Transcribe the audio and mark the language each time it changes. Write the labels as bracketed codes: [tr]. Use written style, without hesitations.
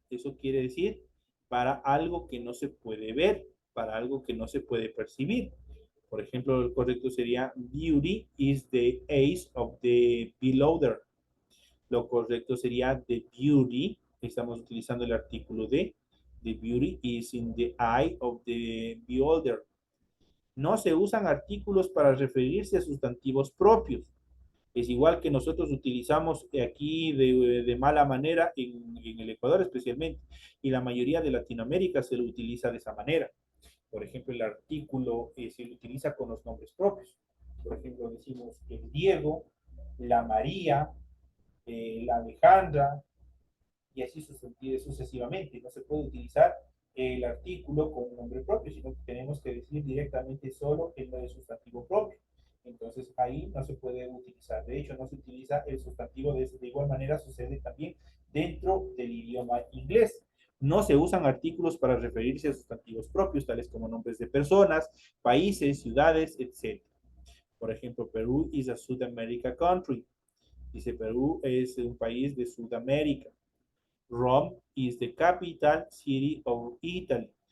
[es] Eso quiere decir para algo que no se puede ver, para algo que no se puede percibir. Por ejemplo, el correcto sería [en] beauty is the ace of the beholder. [es] Lo correcto sería [en] the beauty. [es] Estamos utilizando el artículo de. [en] The beauty is in the eye of the beholder. [es] No se usan artículos para referirse a sustantivos propios. Es igual que nosotros utilizamos aquí de mala manera en el Ecuador especialmente, y la mayoría de Latinoamérica se lo utiliza de esa manera. Por ejemplo, el artículo se utiliza con los nombres propios. Por ejemplo, decimos el Diego, la María, la Alejandra, y así sucesivamente. No se puede utilizar el artículo con un nombre propio, sino que tenemos que decir directamente solo el sustantivo propio. Entonces ahí no se puede utilizar. De hecho, no se utiliza el sustantivo de igual manera sucede también dentro del idioma inglés. No se usan artículos para referirse a sustantivos propios, tales como nombres de personas, países, ciudades, etc. Por ejemplo, Perú [en] is a South America country. [es] Dice Perú es un país de Sudamérica. [en] Rome is the capital city of Italy.